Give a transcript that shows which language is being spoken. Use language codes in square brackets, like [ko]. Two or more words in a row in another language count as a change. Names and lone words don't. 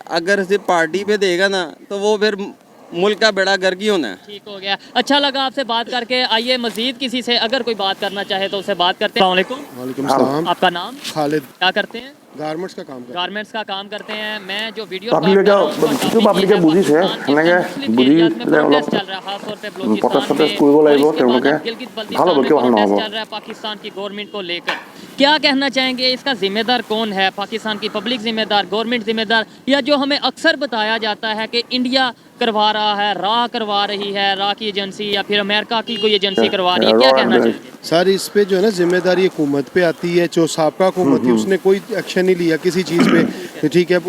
[ur] اگر صرف پارٹی پہ دے گا نا، تو وہ پھر ملک کا بیڑا غرق ہی ہونا ہے. ٹھیک ہو گیا، اچھا لگا آپ سے بات کر کے۔ آئیے مزید کسی سے اگر کوئی بات کرنا چاہے تو اس سے بات کرتے ہیں. السلام علیکم. وعلیکم سلام. آپ کا نام? खालिद, کیا کرتے ہیں? گارمنٹس کا کام کرتا گارمنٹس کا کام کرتے ہیں. میں جو ویڈیو [as] পাব্লিকে কিছু পাব্লিকে বুজিছে সেনেকে বুজি অলপ প্ৰটেষ্ট কৰিব লাগিব, তেওঁলোকে ভাল হ'ব, কিয় ভাল নহ'ব। [ur] چل رہا ہے پاکستان کی گورنمنٹ کو لے کر، کیا کہنا چاہیں گے? اس کا ذمہ دار کون ہے? پاکستان کی پبلک ذمہ دار، گورنمنٹ ذمہ دار، یا جو ہمیں اکثر بتایا جاتا ہے کہ انڈیا کروا رہا ہے، را کروا رہی ہے، را کی ایجنسی، یا پھر امریکہ کی کوئی ایجنسی کروا رہی ہے، کیا کہنا چاہیں گے? سر اس پہ جو ہے نا ذمہ داری حکومت پہ آتی ہے۔ جو سابقہ حکومت تھی اس نے کوئی ایکشن نہیں لیا کسی چیز پہ، ٹھیک ہے.